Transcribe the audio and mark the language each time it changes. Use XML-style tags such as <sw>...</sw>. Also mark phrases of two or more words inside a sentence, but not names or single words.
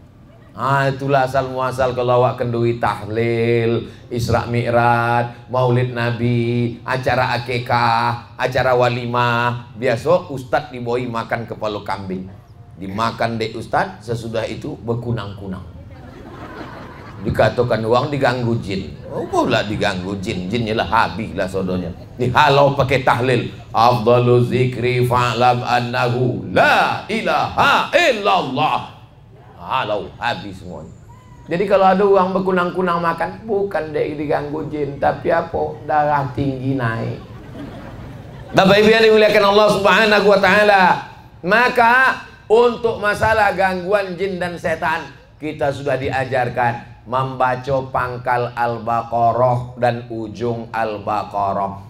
<ms>Itulah asal muasal kalau awak kenduri tahlil, Isra Mi'raj, Maulid Nabi, acara akikah, acara walimah. Biasa ustadz diboi makan kepala kambing. Dimakan dek ustadz, sesudah itu berkunang-kunang. Dikatakan uang diganggu jin. Oh pula diganggu jin. Jinnya lah habis lah sodonya. Dihalau pakai tahlil.</ms> <ar>أفضل الذكر فاعلم أنه لا إله إلا الله.</ar> <ms>Halau habis semuanya. Jadi kalau ada uang berkunang-kunang makan, bukan dek diganggu jin, tapi apa? Darah tinggi naik. Bapak Ibu yang dimuliakan Allah</ms> <ar>سبحانه وتعالى.</ar> <ms>Maka untuk masalah gangguan jin dan setan, kita sudah diajarkan membaca pangkal Al-Baqarah dan ujung Al-Baqarah.</ms>